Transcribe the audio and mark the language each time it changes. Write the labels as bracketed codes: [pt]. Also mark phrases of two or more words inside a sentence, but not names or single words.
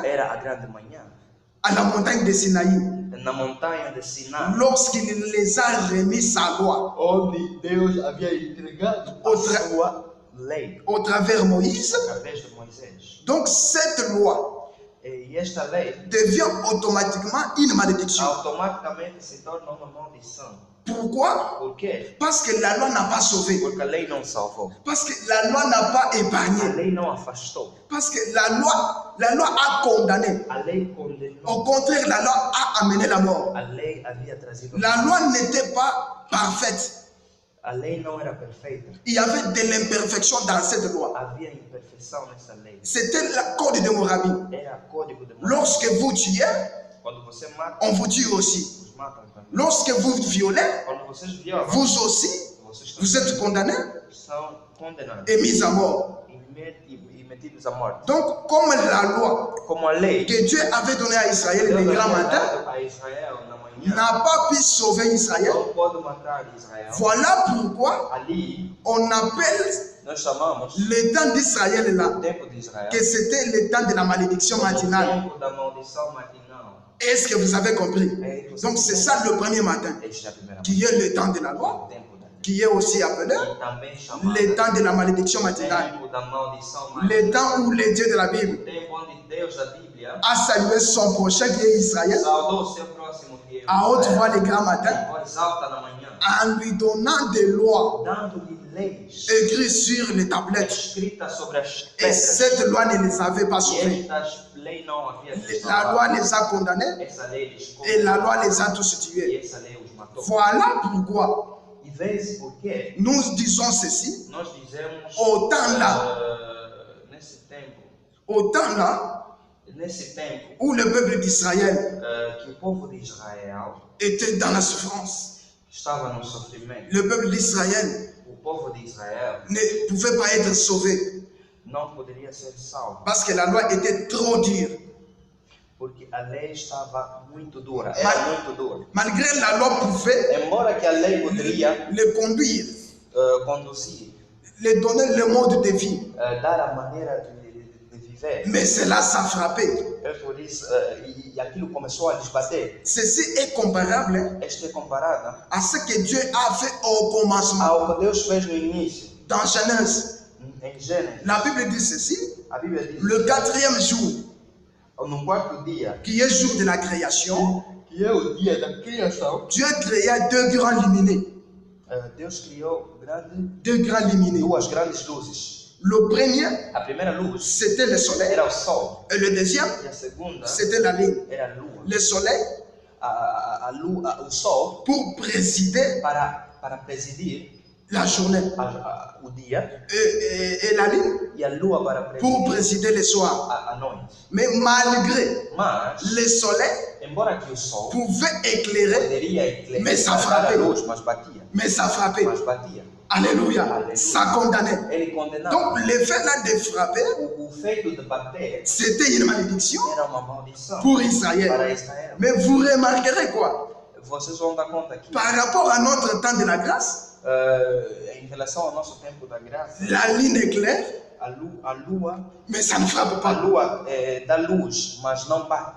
[pt] Era a grande manhã, [fr] à la montagne de Sinaï, [pt] na montanha de Sinai, [fr] lorsqu'il les a remis sa loi [pt] onde Deus havia entregado a sua lei [fr] au travers Moïse. [pt] através de Moisés. [fr] Donc cette loi [pt] E esta lei [fr] devient automatiquement une malédiction. [pt] automaticamente se torna uma maldição. [fr] Pourquoi? [pt] Por quê? [fr] Parce que la loi n'a pas sauvé. [pt] Porque a lei não salvou. [fr] Parce que la loi n'a pas [pt] A [fr] épargné. [pt] lei não afastou. [fr] Parce que la loi a condamné. [pt] A lei condenou. [fr] Au contraire, la loi a amené la mort. [pt] A lei havia trazido. [fr] La loi n'était pas parfaite. [pt] A lei não era perfeita. [fr] Il y avait de l'imperfection dans cette loi. [pt] Havia imperfeição nessa lei. [fr] C'était le code de Morabi. [pt] Era código de Morabi. [fr] Lorsque vous tuez, [pt] Quando você mata, [fr] on vous tue aussi. [pt] os matam também. [fr] Lorsque vous violez, [pt] Quando vocês violam, [fr] vous aussi, [pt] vocês [fr] vous êtes condamnés [pt] são condenados [fr] et mis à mort. [pt] e metidos à morte. [fr] Donc, comme la loi [pt] Como a lei [fr] que Dieu avait donnée à Israël [pt] Deus [fr] le grand [pt] havia [fr] matin [pt] dado a Israel na manhã, [fr] n'a pas pu sauver Israël, [pt] não pode matar Israel. [fr] voilà pourquoi [pt] Ali [fr] on appelle [pt] nós chamamos [fr] le temps d'Israël là, [pt] o tempo de Israel [fr] que c'était le temps de la malédiction [pt] o [fr] matinale. [pt] tempo da maldição matinal. [fr] Est-ce que vous avez compris? [pt] É, você [fr] Donc c'est ça le premier matin, [pt] Este é a primeira [fr] qui est le temps de la loi, [pt] o tempo da lei. [fr] qui est aussi appelé [pt] E também chamado [fr] le temps de la malédiction matinale, [pt] tempo da maldição [fr] le [pt] matinal. [fr] temps où le Dieu de la Bible [pt] O tempo onde Deus da Bíblia [fr] a salué son prochain qui est Israël [pt] saudou o seu próximo que é [fr] à haute voix le grand [pt] em [fr] matin [pt] voz alta na manhã, [fr] en lui donnant des lois [pt] dando-lhe leis [fr] écrites sur les tablettes. [pt] escritas sobre as [fr] Et [pt] pedras. [fr] cette loi ne les avait pas [pt] E [fr] sauvés. [pt] estas leis não havia [fr] La loi les a condamnés [pt] essa lei lhes [fr] et la loi [pt] condenou [fr] les a tous [pt] e [fr] tués. [pt] essa lei os matou. [fr] Voilà pourquoi [pt] E vês por quê? [fr] nous disons ceci. [pt] Nós dizemos [fr] Au temps là, [pt] nesse tempo [fr] où le peuple d'Israël [pt] que o povo de Israel [fr] était dans la souffrance, [pt] estava no sofrimento. [fr] le peuple d'Israël [pt] O povo de Israel [fr] ne pouvait pas être sauvé [pt] não poderia ser salvo [fr] parce que la loi était trop dure. [pt] porque a lei estava muito dura, era muito dura. [fr] Malgré la loi pouvait [pt] Embora que a lei poderia [fr] le conduire, [pt] conduzir, [fr] le donner le mode de vie, [pt] dar a maneira de viver, [fr] mais cela ça frappé. [pt] é por isso e aquilo começou a lhes bater. [fr] Ceci est comparable [pt] Isto é comparado [fr] à ce que Dieu a fait au commencement. [pt] ao que Deus fez no início, [fr] Dans Genèse, [pt] em Gênesis. [fr] la Bible dit ceci, [pt] A Bíblia diz [fr] le quatrième jour, [pt] no quarto dia, [fr] qui est jour de la création, [pt] que é o dia da criação, [fr] Dieu créa deux grands lumineux. [pt] Deus criou [fr] Deux grands lumineux. [pt] duas grandes luzes. [fr] Le premier, [pt] A primeira luz [fr] c'était le soleil. [pt] era o sol [fr] Et le deuxième, [pt] e a segunda [fr] c'était la lune. [pt] era a lua. [fr] Le soleil [pt] O sol [fr] pour présider [pt] para presidir [fr] la journée. [pt] o dia [fr] Et la lune [pt] e a lua para [fr] pour [pt] presidir [fr] présider le soir. [pt] a noite. [fr] Mais malgré [pt] Mas, [fr] le soleil [pt] embora que o sol [fr] pouvait éclairer, [pt] poderia Mas ça dar a [fr] frappait. [pt] luz, mas batia. [fr] mais ça frappait. [pt] Mas batia. [fr] Alléluia. [pt] Alléluia. [fr] Ça condamnait. [pt] Ele condenava. [fr] Donc l'effet là de frapper, [pt] O feito de bater [fr] c'était une malédiction [pt] era uma maldição [fr] pour Israël. [pt] para Israel. [fr] Mais vous remarquerez quoi? [pt] Vocês vão dar conta que, [fr] Par rapport à notre temps de la grâce, [pt] em relação ao nosso tempo da graça, [fr] la lune éclaire, [pt] a lua, [fr] mais ça ne frappe [pt] a [fr] pas. [pt] lua dá luz, mas não bate.